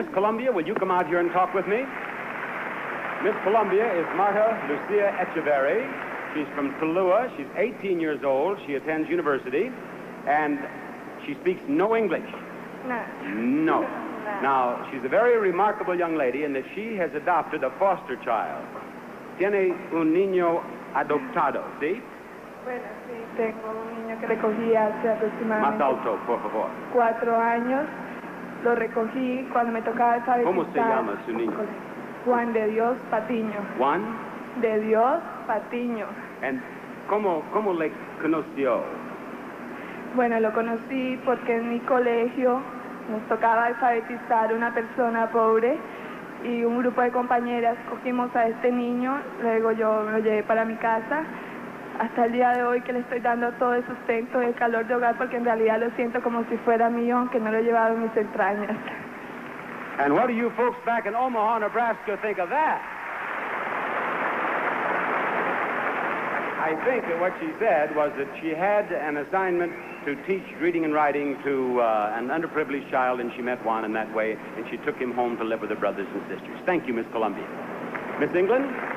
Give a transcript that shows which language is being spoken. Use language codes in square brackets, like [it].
[en] Miss Colombia, will you come out here and talk with me? Miss Colombia is Marta Lucia Echeverry. She's from Tulua. She's 18 years old. She attends university, and she speaks no English. [es] No. No. [en] Now, she's a very remarkable young lady in that she has adopted a foster child. [es] Tiene un niño adoptado, ¿sí? Bueno, sí, tengo un niño que recogí hace aproximadamente Más alto, por favor. 4 años. Lo recogí cuando me tocaba alfabetar. ¿Cómo se llama su niño? Juan de Dios Patiño. Juan? De Dios Patiño. And ¿cómo le conoció? Bueno, lo conocí porque en mi colegio nos tocaba alfabetizar a una persona pobre y un grupo de compañeras cogimos a este niño, luego yo me lo llevé para mi casa, hasta el día de hoy que le estoy dando todo el sustento y el calor de hogar porque en realidad lo siento como si fuera mío, aunque no lo he llevado en mis entrañas. [en] And what do you folks back in Omaha, Nebraska think of that? I think that what she said was that she had an assignment to teach reading and writing to an underprivileged child, and she met one in that way, and she took him home to live with her brothers and sisters. Thank you, Miss Columbia. Miss England?